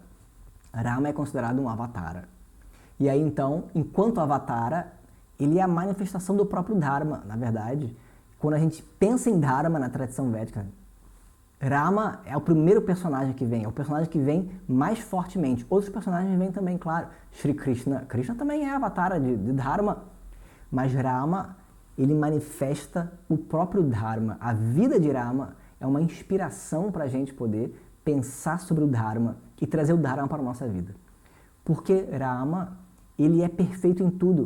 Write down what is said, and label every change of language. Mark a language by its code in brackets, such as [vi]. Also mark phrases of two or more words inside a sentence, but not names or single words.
[pt] Rama é considerado um avatara. E aí então, enquanto avatara, ele é a manifestação do próprio Dharma. Na verdade, quando a gente pensa em Dharma na tradição védica, Rama é o primeiro personagem que vem, é o personagem que vem mais fortemente. Outros personagens vêm também, claro. Shri Krishna. Krishna também é avatara de Dharma. Mas Rama, ele manifesta o próprio Dharma. A vida de Rama é uma inspiração para a gente poder pensar sobre o Dharma e trazer o Dharma para a nossa vida. Porque Rama, ele é perfeito em tudo.